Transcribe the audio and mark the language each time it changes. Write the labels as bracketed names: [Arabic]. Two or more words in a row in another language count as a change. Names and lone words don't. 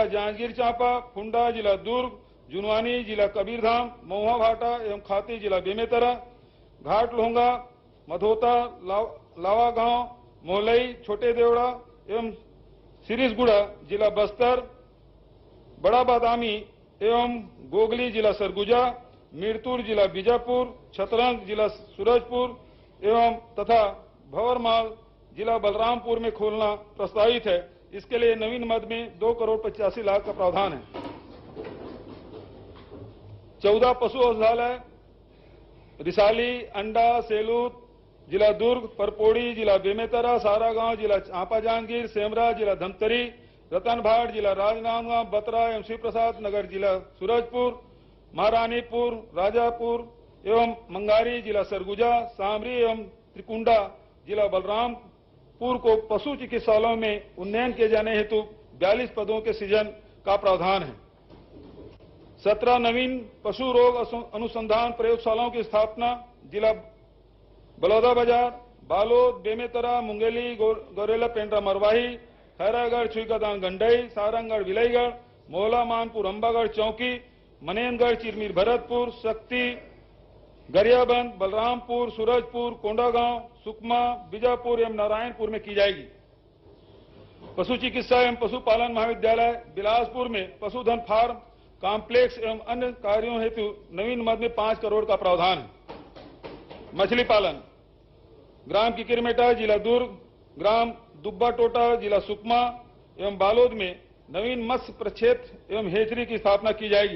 [Hindi] जांजगीर चांपा, फुंडा जिला दुर्ग, जुनवानी जिला कबीरधाम, महुआ भाटा एवं खाती जिला बेमेतरा, घाट लोहंगा, मधोता, लावा गांव, मोहलई, छोटे देवड़ा एवं सिरिसगुड़ा जिला बस्तर, बड़ा बादामी एवं गोगली जिला सरगुजा, मीरतुर जिला बीजापुर, छतरंग जिला सूरजपुर एवं तथा भंवरमाल जिला बलरामपुर में खोलना प्रस्तावित है। इसके लिए नवीन मद में 2,85,00,000 का प्रावधान है। 14 पशु औषधालय रिसाली, अंडा, सेलूत जिला दुर्ग, परपोड़ी जिला बेमेतरा, सारागांव जिला चांपा जांजगीर, सेमरा जिला धमतरी, रतनभाट जिला राजनांदगांव, बतरा एवं शिवप्रसाद नगर जिला सूरजपुर, महारानीपुर, राजापुर एवं मंगारी जिला सरगुजा, सामरी एवं त्रिकुंडा जिला बलरामपुर को पशु चिकित्सालयों में उन्नयन किए जाने हेतु 42 पदों के सृजन का प्रावधान है। 17 नवीन पशु रोग अनुसंधान प्रयोगशालाओं की स्थापना जिला बलौदाबाजार, बालोद, बेमेतरा, मुंगेली, गौरेला पेंड्रा मरवाही, खैरागढ़ छुईखदान गंडई, सारंगगढ़ विलईगढ़, मोहला मानपुर अंबागढ़ चौकी, मनेनगढ़ चिरमीर भरतपुर, शक्ति गरियाबंद, बलरामपुर, सूरजपुर, कोंडागांव, सुकमा, बीजापुर एवं नारायणपुर में की जाएगी। पशु चिकित्सा एवं पशुपालन महाविद्यालय बिलासपुर में पशुधन फार्म कॉम्प्लेक्स एवं अन्य कार्यों हेतु नवीन मद में 5 करोड़ का प्रावधान है। मछली पालन ग्राम किकिरमेटा जिला दुर्ग, ग्राम दुब्बा टोटा जिला सुकमा एवं बालोद में नवीन मत्स्य प्रक्षेत्र एवं हेचरी की स्थापना की जाएगी।